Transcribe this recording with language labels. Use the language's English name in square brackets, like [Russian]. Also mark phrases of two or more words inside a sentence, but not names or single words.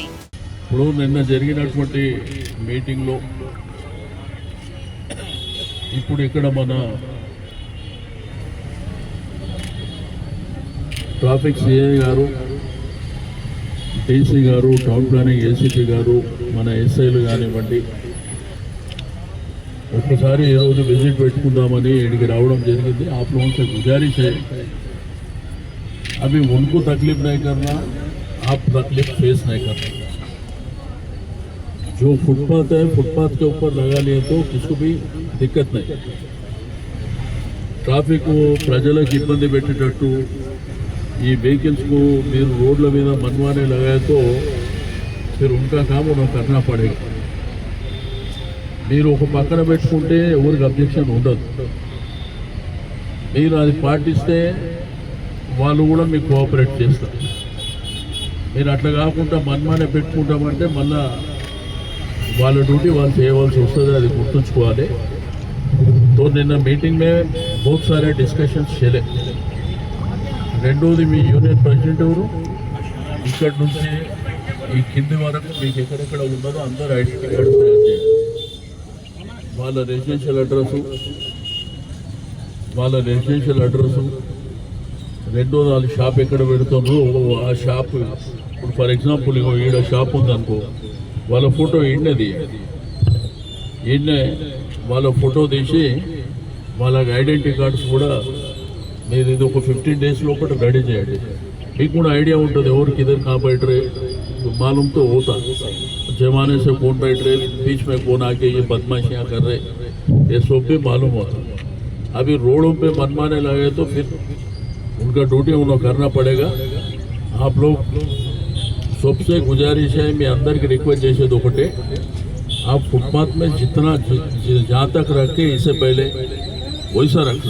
[Telugu] ఇప్పుడు నిన్న జరిగినటువంటి మీటింగ్లో ఇప్పుడు ఇక్కడ మన ట్రాఫిక్ సిఐ గారు, డీసీ గారు, టౌన్ ప్లానింగ్ ఏసీపీ గారు, మన ఎస్ఐలు కానివ్వండి, ఒక్కసారి ఈరోజు విజిట్ పెట్టుకుందామని ఇక్కడికి రావడం జరిగింది. [Hindi] आप लोगों से गुजारिश है, अभी उनको तकलीफ नहीं करना, आप तकलीफ फेस नहीं करना. जो फुटपाथ है, फुटपाथ के ऊपर लगा लिए तो किसी भी दिक्कत नहीं. [Telugu] ట్రాఫిక్ ప్రజలకు ఇబ్బంది పెట్టేటట్టు ఈ వెహికల్స్కు మీరు రోడ్ల మీద [Hindi] मनवाने लगाए तो फिर उनका काम उन्हें करना पड़ेगा. [Telugu] మీరు ఒక పక్కన పెట్టుకుంటే ఎవరికి అబ్జెక్షన్ ఉండదు. మీరు అది పాటిస్తే వాళ్ళు కూడా మీకు కోఆపరేట్ చేస్తారు. మీరు అట్లా కాకుండా మనమానే పెట్టుకుంటామంటే మళ్ళా వాళ్ళ డ్యూటీ వాళ్ళు చేయవలసి వస్తుంది. అది గుర్తుంచుకోవాలి. తో నిన్న మీటింగ్ [Hindi] में बहुत सारे [Telugu] డిస్కషన్స్ చేయలే. రెండోది మీ యూనియన్ ప్రెసిడెంట్ ఎవరు, ఇక్కడ నుంచి ఈ కింది వరకు మీకు ఎక్కడెక్కడ ఉన్నదో అందరూ ఐడెంటిటీ కార్డు తయారు చేయండి. వాళ్ళ రెసిడెన్షియల్ అడ్రస్సు, రెండోది వాళ్ళ షాప్ ఎక్కడ పెడుతుండ్రో ఆ షాప్. ఇప్పుడు [English] for example [Telugu] ఈడ షాప్ ఉందనుకో, వాళ్ళ ఫోటో ఈడనేది, ఈడనే వాళ్ళ ఫోటో తీసి వాళ్ళకి ఐడెంటిటీ కార్డ్స్ కూడా మీరు ఇది ఒక 15 days లోపల రెడీ చేయండి. మీకు కూడా ఐడియా ఉంటుంది ఎవరికి [Hindi] इधर कहाँ बैठ रहे, मालूम तो होता. जमाने से कौन बैठ रहे, बीच में कौन आके ये बदमाशियाँ कर रहे, ये सब भी मालूम होता. अभी रोडों पे मनमाने लगे तो फिर उनका ड्यूटी उन्हें करना पड़ेगा. आप लोग सबसे गुजारिश है, मैं अंदर की रिक्वेस्ट जैसे दोपटे आप फुटपाथ में जितना जहाँ तक रखे इससे पहले वैसा रखना.